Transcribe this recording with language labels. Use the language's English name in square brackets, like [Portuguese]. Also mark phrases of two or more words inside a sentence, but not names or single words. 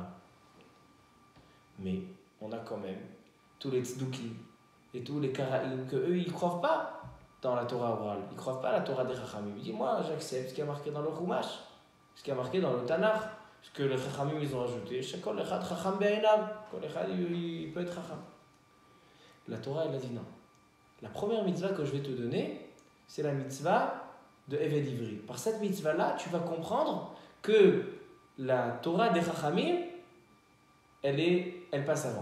[French] Mais on a quand même tous les tzdukim et tous les karaïm que eux ils ne croient pas dans la Torah orale, ils ne croient pas à la Torah des Chachamim. Ils disent moi j'accepte ce qui est marqué dans le Chumash, ce qui est marqué dans le Tanakh, ce que les Chachamim ils ont ajouté. Chacun [Hebrew] אחד חכם בעיניו, כל אחד [French] il peut être Chacham. La Torah elle a dit non. La première mitzvah que je vais te donner, c'est la mitzvah de [Hebrew] עבד עברי. [French] Par cette mitzvah là, tu vas comprendre que la Torah des Chachamim elle passe avant.